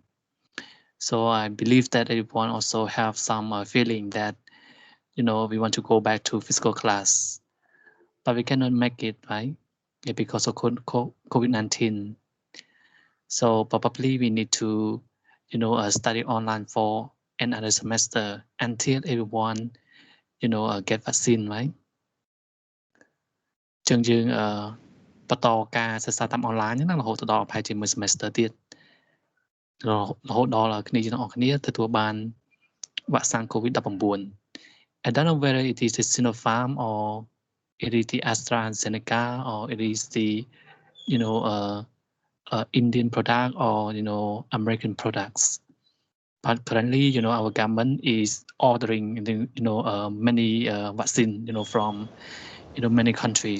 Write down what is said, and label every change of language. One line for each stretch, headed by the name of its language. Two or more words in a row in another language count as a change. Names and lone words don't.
English: So I believe that everyone also have some feeling that, we want to go back to physical class, but we cannot make it, right? Yeah, because of COVID-19. So probably we need to, study online for another semester until everyone, get vaccine, right?
Khmer: ចឹងយើងបន្តការសិក្សាតាមអនឡាញហ្នឹងរហូតដល់ប្រហែលជាមួយ semester ទៀតរហូតដល់គ្នាយើងទាំងអស់គ្នាទទួលបានវ៉ាក់សាំង COVID-19.
English: I don't know whether it is the Sinopharm or it is the AstraZeneca or it is the, Indian product or, American products. But currently, our government is ordering, many vaccine, from, many countries.